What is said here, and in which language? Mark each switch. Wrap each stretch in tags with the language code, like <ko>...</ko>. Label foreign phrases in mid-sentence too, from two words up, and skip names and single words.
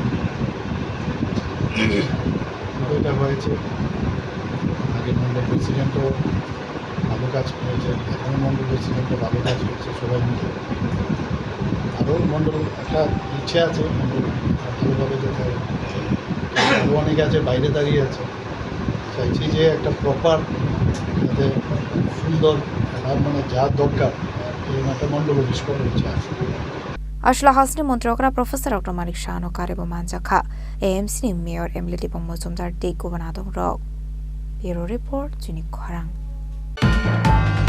<bn>এটা হয়েছে আগে মন্ডল প্রেসিডেন্টও ভালো কাজ করেছে এখন মন্ডল প্রেসিডেন্টও ভালো কাজ করছে সবাই মিলে আরও মন্ডল একটা ইচ্ছে আছে মন্ডল ভালোভাবে যাতে আরও অনেক আছে বাইরে দাঁড়িয়ে আছে চাইছি যে একটা প্রপার যাতে সুন্দর মানে যা দরকার এই একটা মন্ডল অফিস করার ইচ্ছা আছে</bn> <trp>Hasteni Mantri Okra Prof Dr. Manik Saha no Karebo Manjakha ni Mayor Dipak Majumder Adongrokno Bureau Report Chini Khorang</trp>